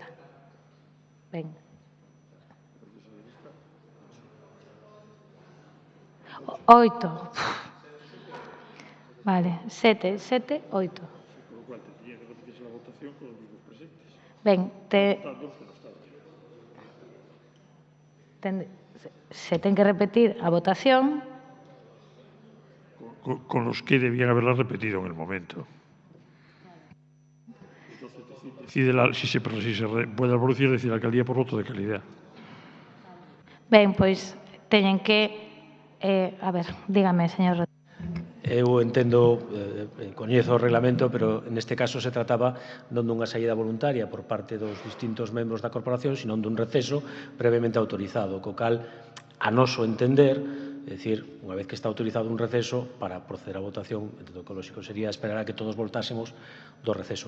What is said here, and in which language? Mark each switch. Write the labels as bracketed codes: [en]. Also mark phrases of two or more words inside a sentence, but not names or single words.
[gl] Ben. 8. Vale, 7, 8. Ben, se ten que repetir a votación. [es] Con los que debían haberla repetido en el momento. Si se puede producir, decir la alcaldía por voto de calidad. [gl] Ben, pois teñen que... [es] a ver, dígame, señor Rodríguez. [gl] Eu entendo, coñezo o reglamento, pero neste caso se trataba non dunha saída voluntaria por parte dos distintos membros da corporación, sino dun receso previamente autorizado, co cal, a noso entender, é dicir, unha vez que está autorizado un receso, para proceder á votación, entendo que o lógico sería esperar a que todos voltásemos do receso.